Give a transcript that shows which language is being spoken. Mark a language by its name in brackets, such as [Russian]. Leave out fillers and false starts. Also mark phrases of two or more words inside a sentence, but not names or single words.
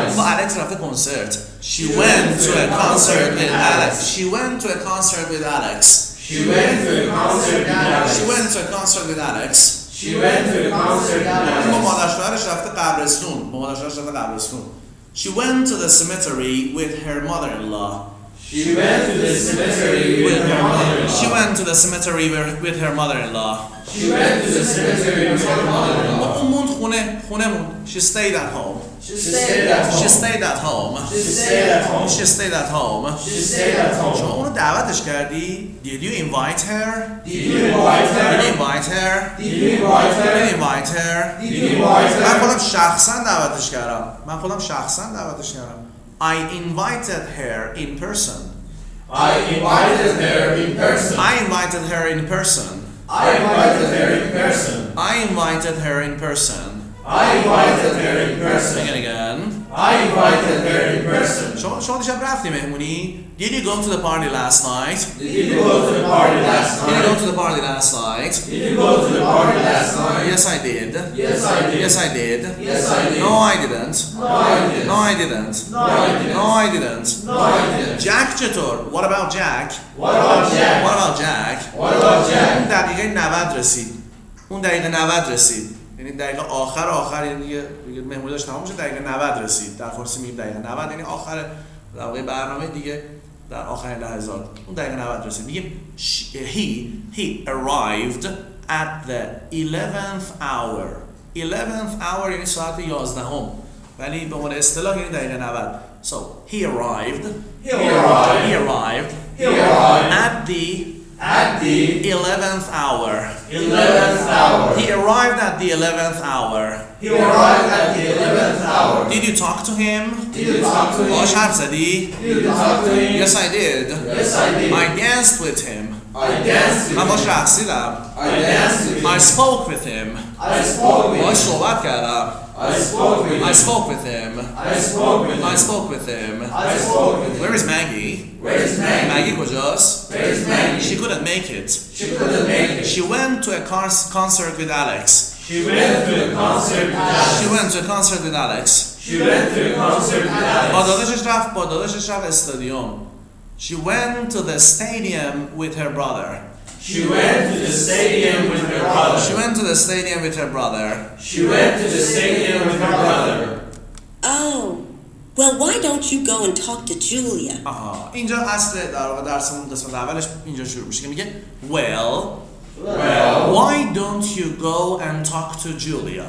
[Persian] با الکس رفته کنسرت [English] she went to a concert with Alex she went to a concert with Alex She went to a concert with Alex. she went to a concert with Alex She went to a concert with [Persian] با [English] Alex. [Persian] مادر شوهرش رفته قبرستون با مادر شوهرش رفته قبرستون [English] she went to the cemetery with her mother-in-law She went to the cemetery with her mother-in-law. she went to the cemetery with her mother-in-law She went to the cemetery with her mother-in-law. [Persian] اون موند خونه موند [English] she stayed at home She stayed at home. she stayed at home She stayed at home. she stayed at home She stayed at [Persian] شما [English] home. [Persian] اونو دعوتش کردی [English] did you invite her Did you invite did you her? invite her Did you invite did you her? invite her Did you invite [Persian] من [English] her? [Persian] خودم شخصا دعوتش کردم [English] I invited her in person I invited her in person. I invited her in person I invited her in person. I invited her in person I invited her in person. Again, again. I invited her in person. [Persian] شما دیشب رفتی مهمونی؟ [English] Did you go to the party last night? Did you go to the party last Did you go night? to the party last night? Did you go to the party last night? Yes, I did. Yes, I did. Yes, I did. Yes, I did. No, I didn't. No, I didn't. No, I didn't. No, I didn't. No, I didn't. No, I didn't. Jack چطور؟ What about Jack? What about Jack? What about Jack? What about Jack? [Persian] اون دقیقه 90 رسید. اون دقیقه 90 رسید. یعنی دقیقه آخر یعنی دیگه مهمونی داشت تمام شد دقیقه 90 رسید. در فارسی میگیم دقیقه 90 یعنی آخر در واقع برنامه دیگه در آخرین لحظات. اون دقیقه 90 رسید. میگیم [English] he arrived at the 11th hour. 11th hour [Persian] یعنی ساعت 11ام. ولی به عنوان اصطلاح یعنی دقیقه 90. [English] So he arrived at the 11th hour. 11th hour. He arrived at the 11th hour. He arrived at the 11th hour. Did you talk to him? Did you talk to him? [Persian] باهاش حرف زدی؟ [English] Did you talk to him? Yes, I did. Yes, I did. I danced with him. I danced with [Persian] من باهاش [English] him. [Persian] رقصیدم. [English] I danced with him. I spoke with him. I spoke with باهاش him. صحبت کردم. I spoke with him. I spoke with him. I spoke with him. I spoke with him. I spoke with him. Where is Maggie? Where is Maggie? [Persian] Maggie کجاست؟ [English] Where is Maggie? She couldn't make it. She couldn't make it. She went to a concert with Alex. She went to a concert with Alex. She went to a concert with Alex. She went to a concert with Alex. [Persian] با داداشش رفت استادیوم. [English] She went to the stadium with her brother. She went to the stadium with her brother. She went to the stadium with her brother. She went to the stadium with her brother. Oh, well, why don't you go and talk to Julia? [Persian] آها اینجا اصل در واقع درسمون قسمت اولش اینجا شروع میشه که میگه [English] well why don't you go and talk to Julia.